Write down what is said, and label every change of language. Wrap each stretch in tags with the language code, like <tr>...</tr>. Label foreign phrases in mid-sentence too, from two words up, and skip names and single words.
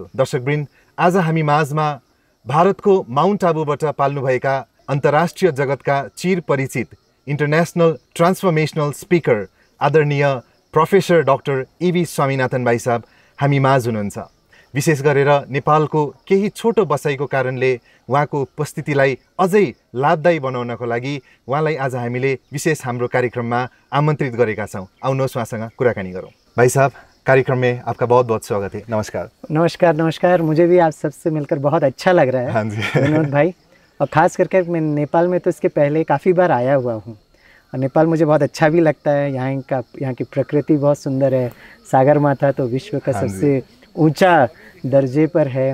<ne>दर्शकवृन्द आज हामी माझमा भारतको माउन्ट आबूबाट पाल्नुभएका अन्तर्राष्ट्रिय जगतका चिर परिचित</ne> <en>international transformational speaker</en> <ne>आदरणीय प्रोफेसर डाक्टर ईवी स्वामीनाथन भाइ साहब हामी माझ हुनुहुन्छ। विशेष गरेर नेपालको केही छोटो बसाइको कारणले उहाँको उपस्थितिलाई अझै लाभदायी बनाउनको लागि उहाँलाई आज हामीले विशेष हाम्रो कार्यक्रममा आमन्त्रित गरेका छौँ। आउनुहोस् उहाँसँग कुराकानी गरौँ।</ne> <hi>भाइ साहब, कार्यक्रम में आपका बहुत बहुत स्वागत है। नमस्कार। नमस्कार नमस्कार। मुझे भी आप सबसे मिलकर बहुत अच्छा लग रहा है। हाँ जी विनोद भाई, और ख़ास करके मैं नेपाल में तो इसके पहले काफ़ी बार आया हुआ हूँ और नेपाल मुझे बहुत अच्छा भी लगता है। यहाँ की प्रकृति बहुत सुंदर है। सागर माथा तो विश्व का सबसे ऊंचा दर्जे पर है।</hi>